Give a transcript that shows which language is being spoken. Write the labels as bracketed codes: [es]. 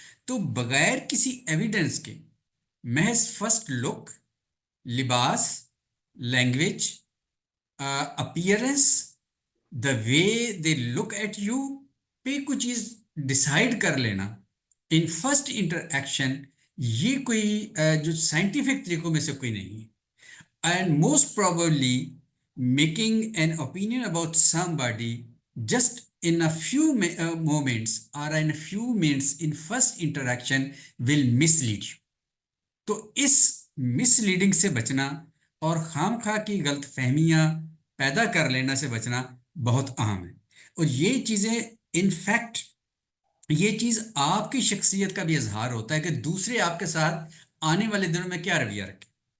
[ur] تو بغیر کسی ایویڈنس کے محض فرسٹ لک، لباس، language, appearance, [en] the way they look at you [ur] پہ کچھ چیز ڈسائڈ کر لینا [en] in first interaction, [ur] یہ کوئی جو سائنٹیفک طریقوں میں سے کوئی نہیں ہے. [en] And most probably making an opinion about somebody just in a few moments or in a few minutes in first interaction will mislead you. [ur] تو اس مس لیڈنگ سے بچنا اور خام خواہ کی غلط فہمیاں پیدا کر لینا سے بچنا بہت اہم ہے. اور یہ چیزیں انفیکٹ یہ چیز آپ کی شخصیت کا بھی اظہار ہوتا ہے کہ دوسرے آپ کے ساتھ آنے والے دنوں میں کیا رویہ رکھیں.